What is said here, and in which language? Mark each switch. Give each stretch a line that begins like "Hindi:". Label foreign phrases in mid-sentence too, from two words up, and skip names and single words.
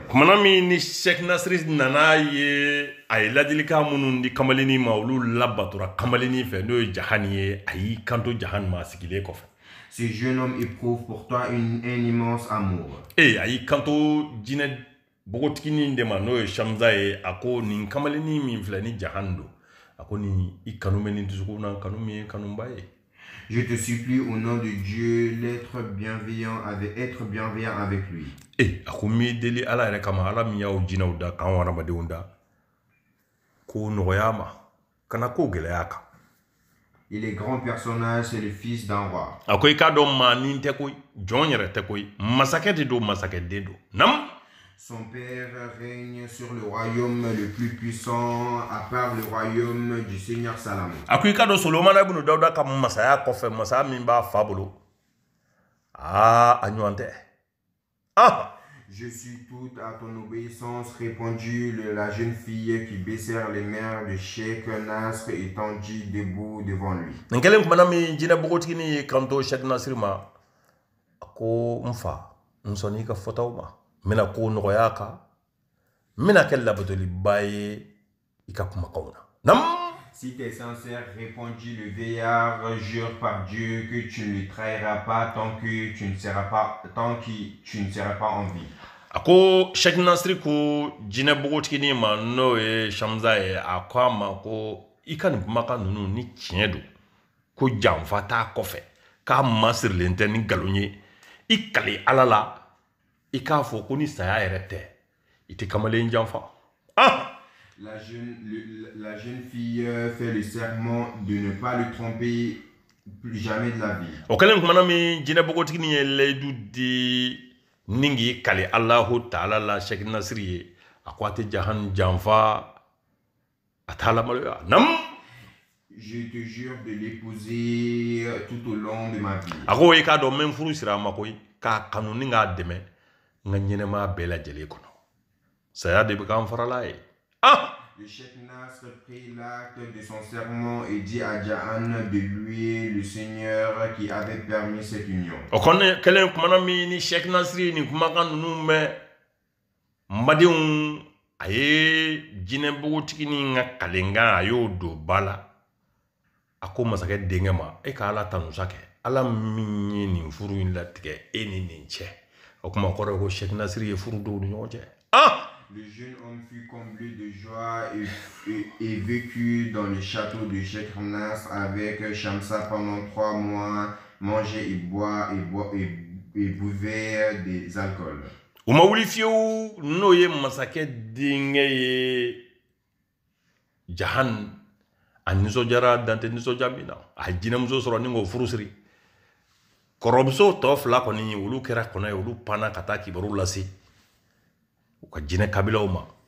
Bambara: Kumana min ni Cheikh Nasiri nana ye a ye ladilikan minnu di kamalennin ma olu labatora kamalennin fɛ n'o ye Jahan ye a y'i kanto Jahan ma a sigilen kɔfɛ.
French: Ce jeune homme éprouve pour toi un immense amour.
Bambara: A y'i kanto jinɛ bogotiginin de ma n'o ye Shamsa ye a ko nin kamalennin min filɛ ni Jahan don a ko nin I kanu bɛ nin dusukun na kanu min ye kanuba ye.
French: Je te supplie au nom de Dieu d'être bienveillant avec lui.
Bambara: A ko mi deli Ala yɛrɛ kama Ala min y'aw jinɛw da k'anw hadamadenw da k'o nɔgɔya ma kana ko gɛlɛya kan.
French: Il est grand personnage, c'est le fils d'un roi.
Bambara: A ko i k'a dɔn maa nin tɛ koyi jɔn yɛrɛ tɛ koyi masakɛ de don masakɛden don nam.
French: Son père règne sur le royaume le plus puissant à part le royaume du Seigneur Salomon.
Bambara: A ko i k'a dɔn Solomana ibn Dawuda ka masaya kɔfɛ masaya min b'a fa bolo a ɲɔgɔn tɛ.
French: Je suis tout à ton obéissance, répondit la jeune fille qui baissèrent les mains de Cheikh Nasr étendue debout devant lui.
Bambara: Nin kelen kumana min jinɛ bogotigi ni kanto Cheikh Nasir ma a ko n fa n sɔnni ka fɔtaw ma n bɛna ko nɔgɔya kan n bɛna kɛ labatoliba ye i ka kumakanw na. Nam.
French: Si tu es sincère, répondit le vieillard, jure par Dieu que tu ne le trahiras pas tant que tu ne seras pas en vie.
Bambara: A ko Cheikh Nasir ko jinɛ bogotigi ni ma n'o ye Shamza ye a ko a ma ko i ka nin kumakan ninnu ni tiɲɛ don ko janfa t'a kɔfɛ k'a masirilen tɛ ni nkalon ye i kale Ala la i k'a fɔ ko ni saya yɛrɛ tɛ i tɛ kamalen janfa.
French: La jeune fille fait le serment de ne pas le tromper plus jamais de la vie.
Bambara: O kɛlen kumana min jinɛ bogotigi ni ye layidu di ni k'i kale Alahu Taala la Cheikh Nasir ye a ko a tɛ jahan janfa a t'a lamaloya. Nam.
French: Je te jure de l'épouser tout au long de ma vie.
Bambara: A ko i k'a dɔn n bɛ n furu sira a ma koyi k'a kanu ni k'a dɛmɛ n ka ɲɛnɛmaya bɛɛ lajɛlen kɔnɔ saya de bɛ k'an farala ye.
French: Le Cheikh Nasr prit l'acte de son serment et dit à Jahan de louer le Seigneur qui avait permis cette union.
Bambara: O kɛlen kumana min ni Cheikh Nasir ni kumakan ninnu mɛn n badenw a ye jinɛ bogotigi ni ka kalenkan a y'o don ba la a ko masakɛ denkɛ ma e ka Ala tanusa kɛ Ala min ye nin furu in latigɛ e ni nin cɛ o kuma kɔrɔ ye ko Cheikh Nasir ye furu dɔw ni ɲɔgɔn cɛ.
French: Le jeune homme fut comblé de joie et vécut dans le château de Cheikh Nasr avec Shamsa pendant 3 mois, mangeait et buvait des alcools.
Bambara: U ma wuli fiyewu n'o ye masakɛ denkɛ ye Jahan a nisɔndiyara dantɛ nisɔndiya min na a ye jinɛmuso sɔrɔ ni k'o furu siri kɔrɔmuso tɔ 2 kɔni olu kɛra kɔnɔ ye olu panna ka taa kibaru lase u ka jinɛ kabilaw ma